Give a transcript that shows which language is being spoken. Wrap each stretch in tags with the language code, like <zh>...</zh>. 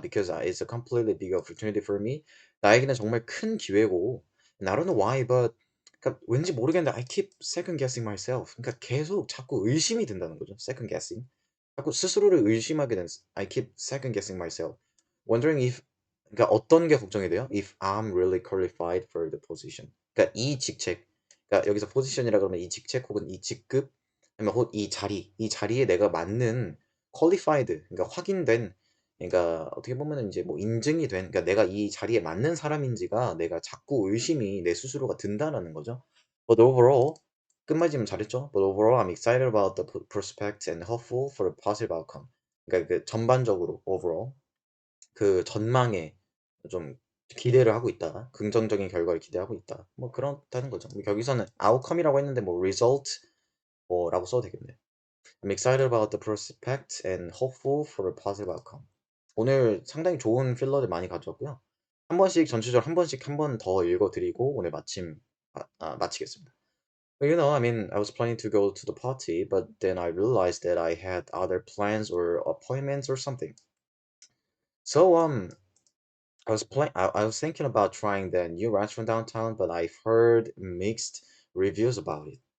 <en>Because it's a completely big opportunity for me.</en> <ko>나에게는 정말 큰 기회고.</ko> <en>And I don't know why, but</en> <ko>그러니까 왠지 모르겠는데</ko> <en>I keep second guessing myself.</en> <ko>그러니까 계속 자꾸 의심이 든다는 거죠.</ko> <en>second guessing.</en> <ko>자꾸 스스로를 의심하게 되는</ko> <en>I keep second guessing myself. Wondering if</en> <ko>그러니까 어떤 게 걱정이 돼요?</ko> <en>If I'm really qualified for the position.</en> <ko>그러니까 이 직책. 그러니까 여기서 포지션이라 그러면 이 직책 혹은 이 직급 아니면 혹 이 자리, 이 자리에 내가 맞는 qualified, 그러니까 확인된 그러니까 어떻게 보면은 이제 뭐 인증이 된 그러니까 내가 이 자리에 맞는 사람인지가 내가 자꾸 의심이 내 스스로가 든다라는 거죠.</ko> <en>But overall</en> <ko>끝맺음 잘했죠.</ko> <en>But overall I'm excited about the prospect and hopeful for a positive outcome.</en> <ko>그러니까 그 전반적으로 overall 그 전망에 좀 기대를 하고 있다. 긍정적인 결과를 기대하고 있다. 뭐 그렇다는 거죠. 뭐 여기서는 outcome이라고 했는데 뭐 result 뭐라고 써도 되겠네요.</ko> <en>I'm excited about the prospect and hopeful for a positive outcome.</en> <ko>오늘 상당히 좋은 필러들 많이 가져왔고요. 한 번씩 전체적으로 한 번씩 한 번 더 읽어드리고 오늘 마치겠습니다.</ko> <en>Well, I mean, I was planning to go to the party, but then I realized that I had other plans or appointments or something. So, I was thinking about trying the new restaurant downtown, but I've heard mixed reviews about it.</en>